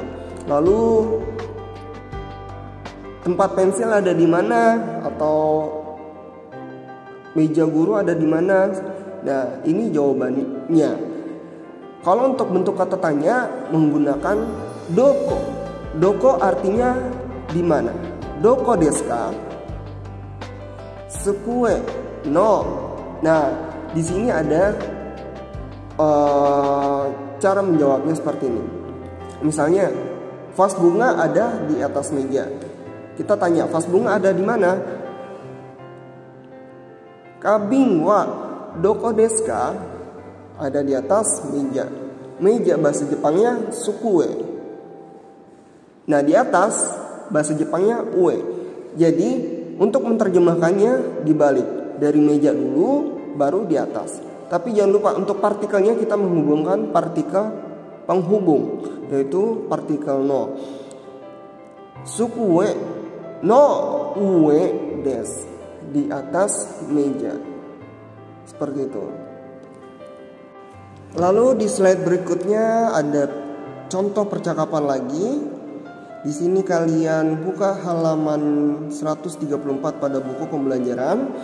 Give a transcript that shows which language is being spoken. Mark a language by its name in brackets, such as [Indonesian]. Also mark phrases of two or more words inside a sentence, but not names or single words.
[Indonesian] Lalu tempat pensil ada di mana? Atau meja guru ada di mana? Nah, ini jawabannya. Kalau untuk bentuk kata tanya menggunakan doko. Doko artinya di mana? [Japanese] どこですか? すくえの. [Indonesian] Nah, di sini ada cara menjawabnya seperti ini. Misalnya, vas bunga ada di atas meja. Kita tanya, vas bunga ada di mana? [Japanese] かびんはどこですか? [Indonesian] Ada di atas meja. Meja bahasa Jepangnya sukue. Nah, di atas bahasa Jepangnya ue. Jadi, untuk menerjemahkannya dibalik. Dari meja dulu, baru di atas. Tapi jangan lupa untuk partikelnya kita menghubungkan partikel penghubung, yaitu partikel no. [Japanese] すくえのうえです, [Indonesian] di atas meja. Seperti itu. Lalu di slide berikutnya ada contoh percakapan lagi. Di sini kalian buka halaman 134 pada buku pembelajaran.